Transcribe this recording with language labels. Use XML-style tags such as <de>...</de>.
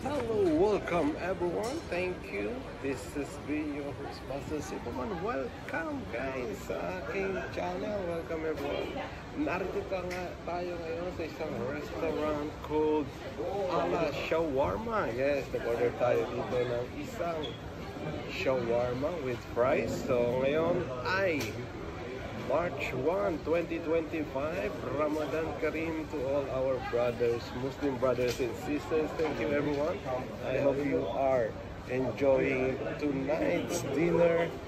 <en>Welcome everyone, thank you. This is your host, Master Sipaman. Welcome guys</en> <tl>sa aking channel.</tl> <en>Welcome everyone.</en> <tl>Narito tayo ngayon sa isang restaurant called Ala Shawarma. Yes, nag-order tayo dito ng isang shawarma with fries.</tl> <en>So</en> <tl>ngayon ay</tl> <en>March 1, 2025, Ramadan Kareem to all our brothers, Muslim brothers and sisters. Thank you everyone. I hope you are enjoying tonight's dinner.</en>